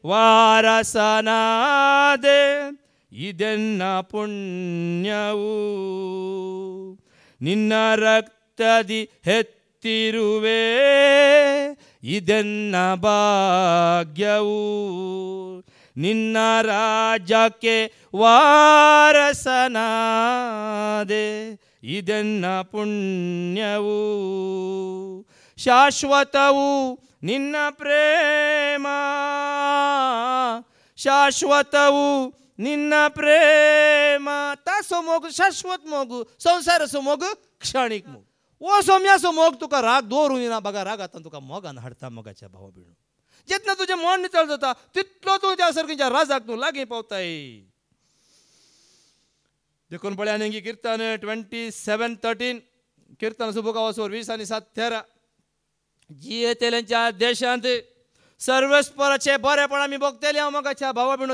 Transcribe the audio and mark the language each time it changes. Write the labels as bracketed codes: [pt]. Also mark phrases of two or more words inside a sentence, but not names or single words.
[kn] ವಾರಸನಾದೆ ಇದೆನ್ನ ಪುಣ್ಯವು ನಿನ್ನ ರಕ್ತದಿ ಹೆತ್ತಿರುವೆ ಇದೆನ್ನ ಭಾಗ್ಯವು ನಿನ್ನ ರಾಜಕ್ಕೆ ವಾರಸನಾದೆ ಇದೆನ್ನ ಪುಣ್ಯವು ಶಾಶ್ವತವು ನಿನ್ನ ಪ್ರೇಮ ಶಾಶ್ವತವು ನಿನ್ನ ಪ್ರೇಮ [kok] ताचो मोग शाश्वत मोग संवसाराचो मोग क्षणीक मोग ओ सोम्याचो मोग तुका राग दवरूं येना बघा राग आता तुका मोगान हाडटा मोगाच्या भावा भयणो जितना तुजें मन नितळ जाता तितलो तूं त्या सर्गीच्या राजाक तूं लागीं पावताय देखून पळय आनी किर्तन 27:13 किर्तन सुबोगावासोर 20 आणि 7:13 जी येतेल्यांच्या देशांत सर्वेस्पराचे बरेपण आमी भोगतले हांव मोगाच्या भावा भयणो.